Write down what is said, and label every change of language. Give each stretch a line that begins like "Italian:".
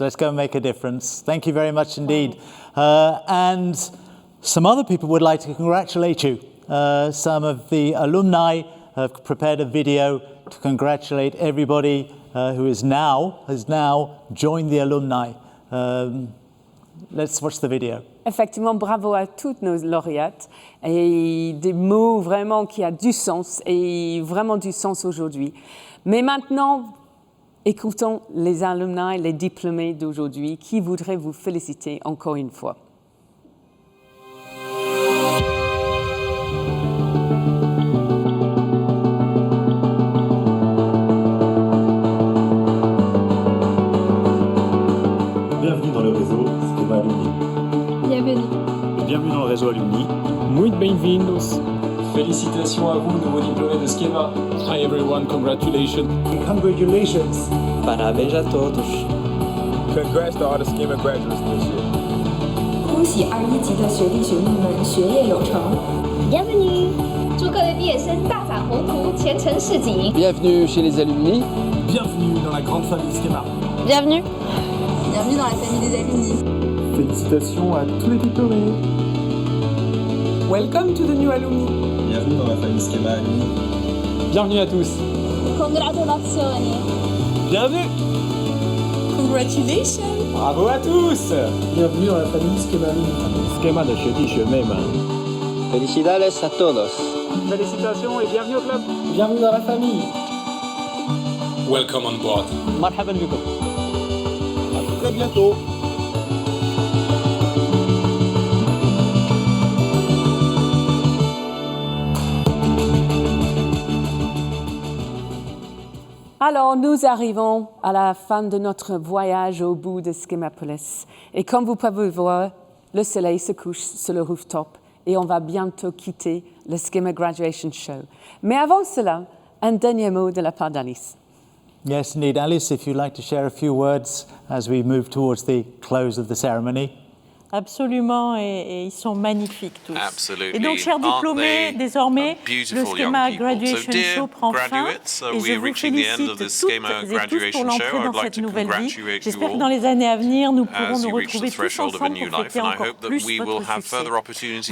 English: Let's go and make a difference. Thank you very much indeed. And some other people would like to congratulate you. Some of the alumni have prepared a video to congratulate everybody who has now joined the alumni. Let's watch the video.
French: Effectivement, bravo à toutes nos lauréates et des mots vraiment qui a du sens et vraiment du sens aujourd'hui. Mais maintenant, écoutons les alumni, les diplômés d'aujourd'hui qui voudraient vous féliciter encore une fois. Bienvenue dans le réseau Schema Alumni. Bienvenue dans le réseau Alumni.
Portuguese: Muito bem-vindos.
French: Félicitations à vous, nouveaux diplômés de Schema.
English: Hi everyone, congratulations. Congratulations.
Portuguese: Parabéns a todos.
English: Congrats to all the Schema graduates this year.
Chinese: 恭喜21级的学弟学妹们学业有成。
French: Bienvenue.
Chinese: 祝各位毕业生大展宏图，前程似锦。
French: Bienvenue chez les alumni. Bienvenue dans la grande famille Schema. Bienvenue. Bienvenue dans la famille des alumni. Félicitations à tous les diplômés.
English: Welcome to the new alumni.
French: Bienvenue dans la famille Schema Alumni. Bienvenue à tous.
Italian: Congratulazioni.
French: Bienvenue.
English: Congratulations.
French: Bravo à tous. Bienvenue dans la famille Schema Alumni.
Chinese: Schema de 学弟学妹们
Spanish: Felicidades a todos.
French: Félicitations et bienvenue au club. Bienvenue dans la famille.
English: Welcome on board.
Arabic: Marhaban bikum.
French: À très bientôt. Alors, nous arrivons à la fin de notre voyage au bout de Schemapolis. Et comme vous pouvez voir, le soleil se couche sur le rooftop et on va bientôt quitter le Schema Graduation Show. Mais avant cela, un dernier mot de la part d'Alice.
English: Yes, indeed. Alice, if you'd like to share a few words as we move towards the close of the ceremony.
French: Absolument, et ils sont magnifiques tous.
English: Absolutely.
French: Et donc, chers diplômés, désormais, le Schema Graduation Show prend fin. Et je vous félicite toutes et tous pour l'entrée dans cette nouvelle vie. J'espère que dans les années à venir, nous pourrons nous retrouver tous ensemble pour fêter encore plus votre succès.